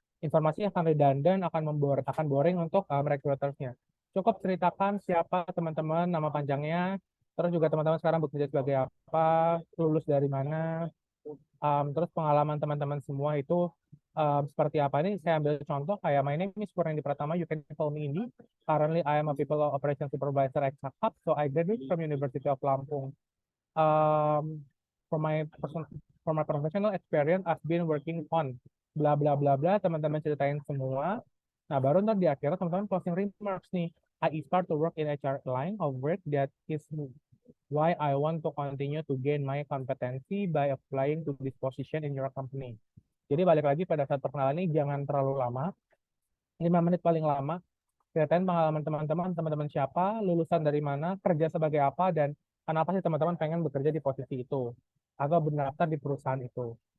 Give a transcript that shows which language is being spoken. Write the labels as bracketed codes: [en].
[id] Informasinya akan redundant, akan boring untuk recruitersnya. Cukup ceritakan siapa teman-teman, nama panjangnya, terus juga teman-teman sekarang bekerja sebagai apa, lulus dari mana, terus pengalaman teman-teman semua itu seperti apa. Ini saya ambil contoh kayak [en] my name is Purnendi Pratama, you can call me Indi. Currently I am a people operations supervisor at Cakap, so I graduated from University of Lampung. Um, for my person for my professional experience I've been working on bla bla bla bla, [id] teman-teman ceritain semua. Nah, baru ntar di akhirnya teman-teman closing remarks nih. [en] I start to work in HR line of work that is why I want to continue to gain my competency by applying to this position in your company. [id] Jadi balik lagi pada saat perkenalan ini jangan terlalu lama, 5 menit paling lama. Ceritain pengalaman teman-teman, teman-teman siapa, lulusan dari mana, kerja sebagai apa, dan kenapa sih teman-teman pengen bekerja di posisi itu atau berdaftar di perusahaan itu.